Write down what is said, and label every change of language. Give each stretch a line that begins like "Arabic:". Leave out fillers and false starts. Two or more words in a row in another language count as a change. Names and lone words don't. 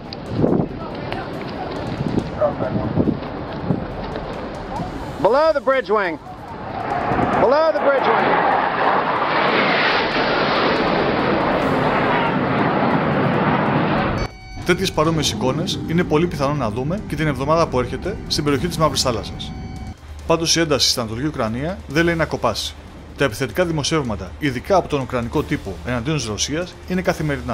English: Below the bridge wing. Below the bridge wing.
Greek: Τέτοιες παρόμοιες εικόνες είναι πολύ πιθανό να δούμε και την εβδομάδα που έρχεται στην περιοχή της Μαύρης Θάλασσας. Πάντως η ένταση στην Ανατολική Ουκρανία δεν λέει να κοπάσει. Τα επιθετικά δημοσιεύματα, ειδικά από τον Ουκρανικό τύπο εναντίον της Ρωσίας, είναι καθημερινά.